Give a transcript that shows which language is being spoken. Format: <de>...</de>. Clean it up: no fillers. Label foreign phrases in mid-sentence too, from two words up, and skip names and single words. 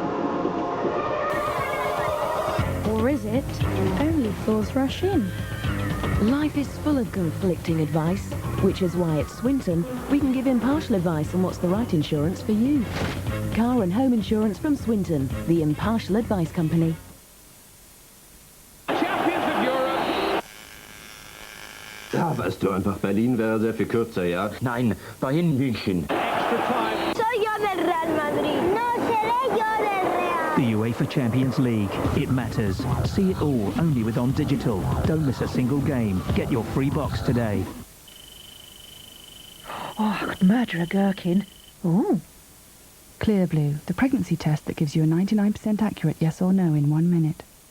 <en>Or is it only fools rush in? Life is full of conflicting advice, which is why at Swinton we can give impartial advice on what's the right insurance for you. Car and home insurance from Swinton, the impartial advice company.</en> <de>Ja, weißt du, einfach Berlin wäre sehr viel kürzer, ja? Nein, dahin München.</de> <es>Soy yo del Real Madrid. No seré yo del Real.</es> <en>The UEFA Champions League. It matters. See it all only with On Digital. Don't miss a single game. Get your free box today. Oh, I could murder a gherkin. Oh. Clear Blue, the pregnancy test that gives you a 99% accurate yes or no in 1 minute.</en>